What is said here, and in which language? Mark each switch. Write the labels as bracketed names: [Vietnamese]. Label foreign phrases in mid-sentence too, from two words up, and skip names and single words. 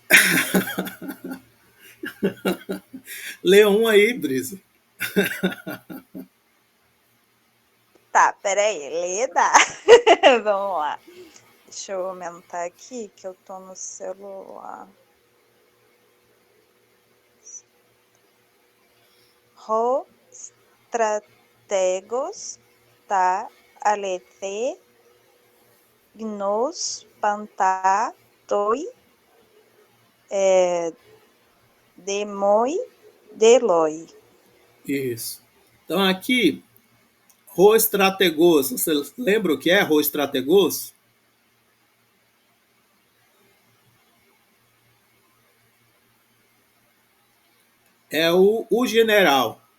[Portuguese] Lê um aí, Brisa. Tá, peraí, lê dá. Vamos lá. Deixa eu aumentar aqui, que eu tô no celular. [Greek] Ὁ στρατηγὸς τὰ ἀληθῆ γνοὺς πάντα τῷ δήμῳ δηλοῖ. [Portuguese] Isso. Então aqui, rostrategos. Você lembra o que é rostrategos? É o general.